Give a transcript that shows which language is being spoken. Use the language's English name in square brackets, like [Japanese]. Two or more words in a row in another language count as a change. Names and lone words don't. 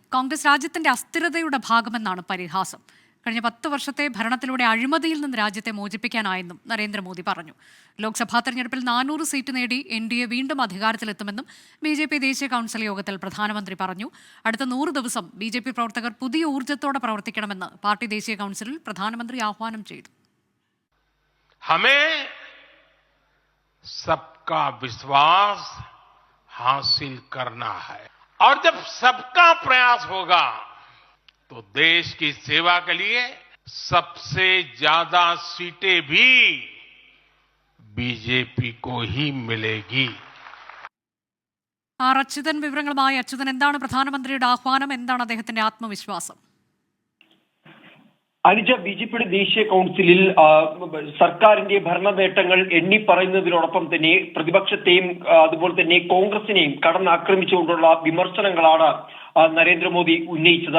[Malayalam] കോൺഗ്രസ് രാജ്യത്തിന്റെ അസ്ഥിരതയുടെ ഭാഗമെന്നാണ് പരിഹാസം. കഴിഞ്ഞ 10 വർഷത്തെ ഭരണത്തിലൂടെ അഴിമതിയിൽ നിന്ന് രാജ്യത്തെ മോചിപ്പിക്കാനായെന്നും നരേന്ദ്രമോദി പറഞ്ഞു. ലോക്സഭാ തെരഞ്ഞെടുപ്പിൽ 400 സീറ്റ് നേടി NDA വീണ്ടും അധികാരത്തിലെത്തുമെന്നും BJP ദേശീയ കൗൺസിൽ യോഗത്തിൽ പ്രധാനമന്ത്രി പറഞ്ഞു. അടുത്ത 100 ദിവസം BJP പ്രവർത്തകർ പുതിയ ഊർജ്ജത്തോടെ പ്രവർത്തിക്കണമെന്ന് പാർട്ടി ദേശീയ കൗൺസിലിൽ പ്രധാനമന്ത്രി ആഹ്വാനം ചെയ്തു. [Hindi] हमें सबका विश्वास हासिल करना है और जब सबका प्रयास होगा तो देश की सेवा के लिए सबसे ज्यादा सीटें भी बीजेपी को ही मिलेगी. [Malayalam] അച്യുതൻ വിവരങ്ങളുമായി. അച്യുതൻ, എന്താണ് പ്രധാനമന്ത്രിയുടെ ആഹ്വാനം? എന്താണ് അദ്ദേഹത്തിന്റെ ആത്മവിശ്വാസം? അനുജ, BJPയുടെ ദേശീയ കൗൺസിലിൽ സർക്കാരിന്റെ ഭരണ നേട്ടങ്ങൾ എണ്ണി പറയുന്നതിനോടൊപ്പം തന്നെ പ്രതിപക്ഷത്തെയും അതുപോലെ തന്നെ കോൺഗ്രസിനെയും കടന്നാക്രമിച്ചുകൊണ്ടുള്ള വിമർശനങ്ങളാണ് നരേന്ദ്രമോദി ഉന്നയിച്ചത്.